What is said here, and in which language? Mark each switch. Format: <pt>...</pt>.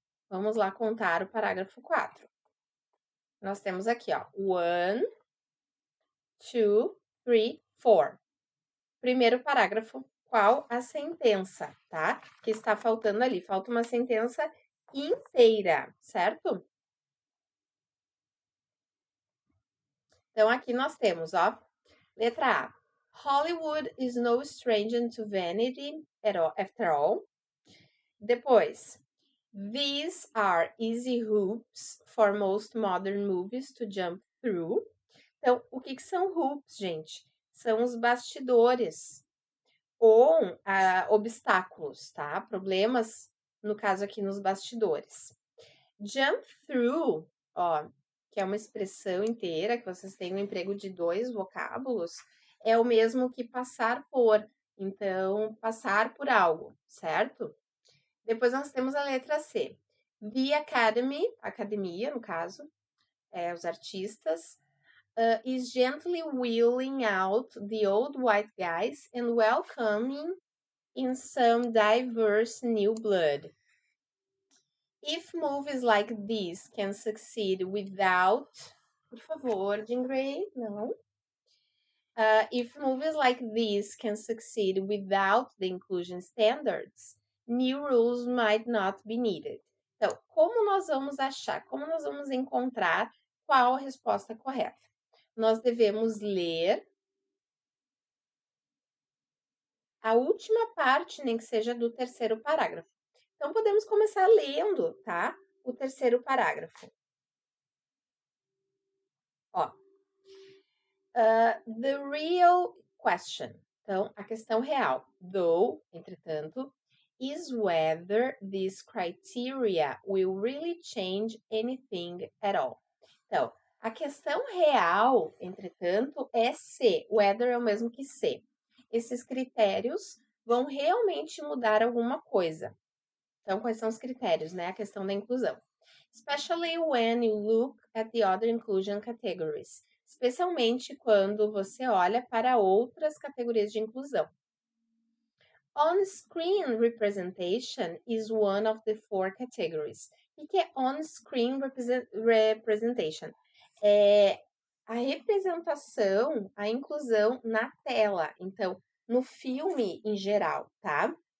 <pt>Vamos lá contar o parágrafo 4. Nós temos aqui, ó, 1, 2, 3, 4. Primeiro parágrafo, qual a sentença, tá? Que está faltando ali. Falta uma sentença inteira, certo? Então, aqui nós temos, ó, letra A.</pt> <en>Hollywood is no stranger to vanity after all. Depois, these are easy hoops for most modern movies to jump through.</en> <pt>Então, o que são hoops, gente? São os bastidores ou obstáculos, tá? Problemas, no caso aqui, nos bastidores.</pt> <en>Jump through,</en> <pt>ó, que é uma expressão inteira, que vocês têm um emprego de 2 vocábulos, é o mesmo que passar por. Então, passar por algo, certo? Depois nós temos a letra C.</pt> <en>The Academy,</en> <pt>academia, no caso, os artistas,</pt> <en>is gently wheeling out the old white guys and welcoming in some diverse new blood. If movies like this can succeed without...</en> <pt>Por favor,</pt> <en>Jean Grey, não. If movies like this can succeed without the inclusion standards, new rules might not be needed.</en> <pt>Então, como nós vamos achar, como nós vamos encontrar qual a resposta correta? Nós devemos ler a última parte, nem que seja do terceiro parágrafo. Então, podemos começar lendo, tá? O terceiro parágrafo. Ó.</pt> <en>The real question.</en> <pt>Então, a questão real. Though, entretanto,</pt> <en>is whether this criteria will really change anything at all.</en> <pt>Então, a questão real, entretanto, é se, whether é o mesmo que se. Esses critérios vão realmente mudar alguma coisa. Então, quais são os critérios, né? A questão da inclusão.</pt> <en>Especially when you look at the other inclusion categories.</en> <pt>Especialmente quando você olha para outras categorias de inclusão.</pt> <en>On-screen representation is one of the 4 categories.</en> <pt>O que é</pt> <en>on-screen representation?</en> <pt>É a representação, a inclusão na tela. Então, no filme em geral, tá?</pt>